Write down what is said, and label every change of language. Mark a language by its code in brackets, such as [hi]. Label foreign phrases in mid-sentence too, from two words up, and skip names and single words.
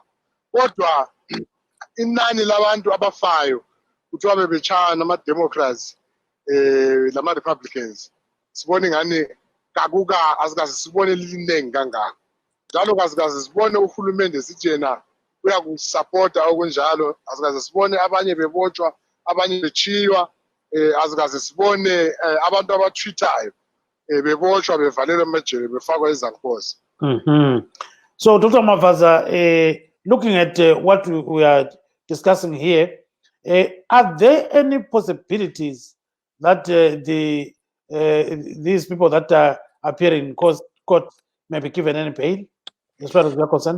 [nd] Kodwa inani labantu abafayo kuthiwa bebetshayana ama-Democrats lama-Republicans sibone ngani asikaze sibone liningi kangaka. Njalo kasikaze sibone uhulumende sithi yena uyakusupporta okunjalo, asikaze sibone abanye bebotshwa, abanye bechiywa, asikaze sibone abantu abatweetayo bebotshwa bevalelwa emajele befakwa izankosi. [en] So Dr. Mavaza, looking at what we are discussing here, are there any possibilities that these people that are appearing in court may be given any bail as far as we are concerned?